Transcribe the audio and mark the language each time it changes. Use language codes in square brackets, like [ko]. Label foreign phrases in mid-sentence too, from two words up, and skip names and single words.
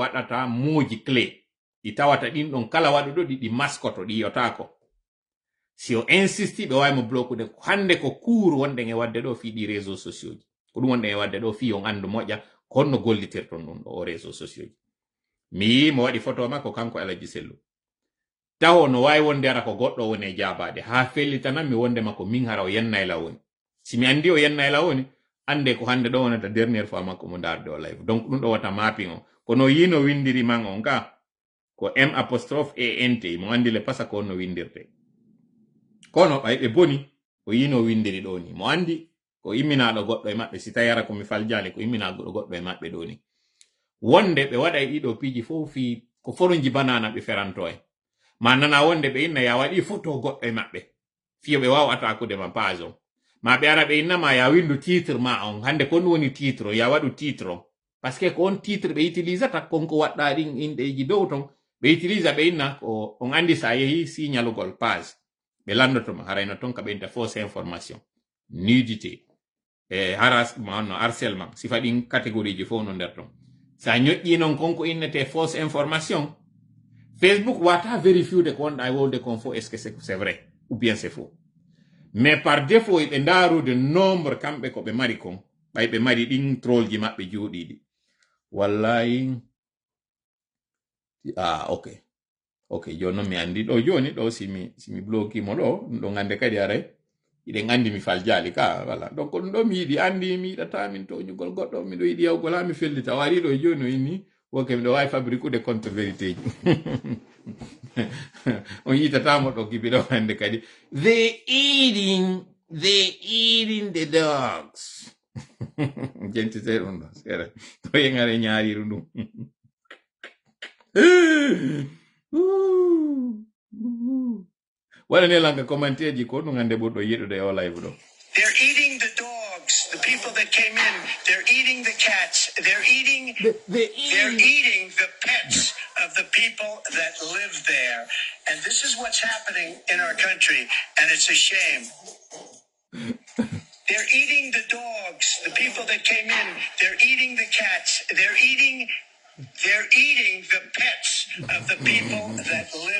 [ff] waɗata moji clé ɗi tawata ɗin ɗon kala waɗuɗo ɗi maskoto ɗi yotako si o insisti ɓe wawi mo bloqude hande ko cour wonɗen e wadde ɗo fi ɗi [fr] réseaux sociaux [ff] ji ko ɗum wonɗen e wadde ɗo fi on andu moƴƴa honno gollitirton ɗum ɗo o [fr] réseaux sociaux [ff] ji mi yi mo waɗi photo makko kanko Alaji Sellu tawo no wawi wonde ara ko goɗɗo woni e jabade ha fellitanan mi wonde makko min hara o yenna e lawoni si mi andi o yenna e lawoni ande ko hande ɗo wonata [fr] dernière fois [ff] makko mo darde o live donc ɗum ɗo wata mapping o kono yino windiri man on ka ko M'(ANT mo andi le pasa ko no windirte kono ɓayɓe boni ko yino windiri ɗo ni mo andi ko imminaɗo goɗɗo e maɓɓe si tawi ara komi faljali ko imminaɗo goɗɗo e maɓɓe ɗo ni wonde ɓe waɗa e ɗiɗo piiji fof fi ko foruji banana ɓe feranto e ma nana wonde ɓe inna ya waɗi photo goɗɗo e maɓɓe fiyo ɓe wawa attaqude ma page on ma ɓe ara ɓe innama ya windu titre ma on hande ko ɗum woni titre ya waɗu titre on [fr] par ce que [ff] ko on titre ɓe utilisata konko waɗɗa ɗin inɗeji dow ton ɓe utilisa ɓe inna ko on andi sa yehi signalugol page ɓe landotoma harayno ton ka ɓenta [fr] fausse information nudité harassement harcèlement [ff] sifa ɗin catégorie ji fof no nder ton sa ñoƴƴi noon konko innete [fr] fausse information [ff] Facebook wata vérifiude ko wonɗa wolde kon fo [fr] est ce que c'est vrai ou bien c'est faux mais par défaut [ff] ɓe ndarude nombre kamɓe ko ɓe mari kon ɓay ɓe mari ɗin troll ji maɓɓe juuɗiɗi wallahi ok joni noon mi andi ɗo joni ɗo simi bloquimo ɗo ɗum ɗo gande kadi aray iɗen andi mi faljali ka [fr] voilà donc [ff] ɗum ɗo mi yiɗi andi mi yiɗata min toñugol goɗɗo miɗo yiɗi yawgol ha mi fellita o ari ɗo joni o inni woke miɗo wawi fabriqueude [fr] contre vérité [ff] ji on yitatamo ɗo kibiɗo hande kadi [en] they eating the dogs [ff] jentite ɗum ɗo seeɗa to yengare ñaariru ɗum waɗane langa commentaire ji ko ɗum hande ɓurɗo yiɗude o live ɗo. [en] They're eating the dogs, the people that came in. They're eating the cats. They're eating the pets of the people that live there. And this is what's happening in our country, and it's a shame. They're eating the dogs, the people that came in. They're eating the cats. They're eating the pets of the people that live.